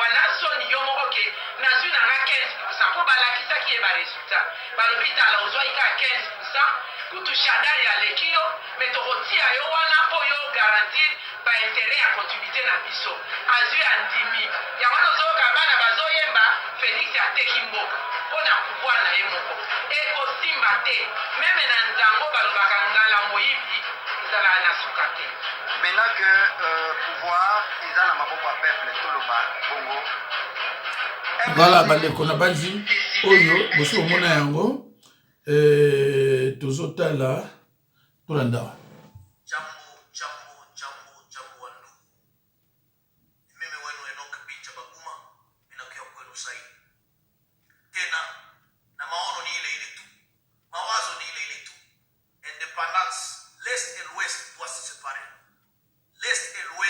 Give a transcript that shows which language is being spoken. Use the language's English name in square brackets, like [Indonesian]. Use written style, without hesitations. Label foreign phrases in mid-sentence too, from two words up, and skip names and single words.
[Lingala] na soni yo moko ke nazwi nanga 15% mpo balakisaki ye baresultat balobi tala ozwaki kaka 15% kutu shadari aleki yo me tokotia yo wana mpo yo garantir baintere ya continuité na biso azwi andimi yango wana ozoyoka bana bazoyemba Félix ateki mboka mpo na pouvoir na ye moko ekosimba te meme na nzango balobaka ngala moyibi ezalaka na suka te [French] maintenant que pouvoir [Lingala] eza na maboko ya peuple toloba bongo voilà bandeko na banzi oyo bosi omona yango tozotala tolanda [Swahili] jambo wandu mimi wenu Enoch Bicha Baguma ninakuja kwenu sahi tena na maono ni ile tu mawazo ni ile tu [French] indépendance l'est et l'ouest doivent se séparer l'est